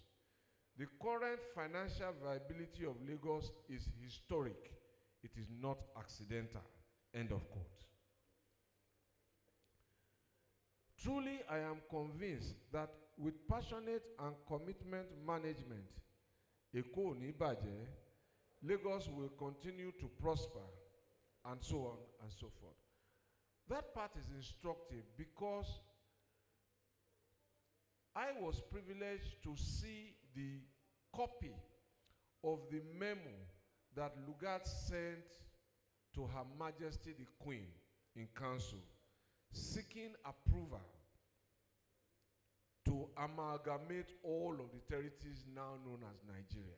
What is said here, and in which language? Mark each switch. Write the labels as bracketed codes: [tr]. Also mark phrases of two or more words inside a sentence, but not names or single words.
[en] The current financial viability of Lagos is historic. It is not accidental. End of quote. Truly, I am convinced that with passionate and commitment management, [yo] Eko ni baje, [en] Lagos will continue to prosper, and so on and so forth. That part is instructive because I was privileged to see the copy of the memo that Lugard sent to Her Majesty the Queen in Council, seeking approval to amalgamate all of the territories now known as Nigeria.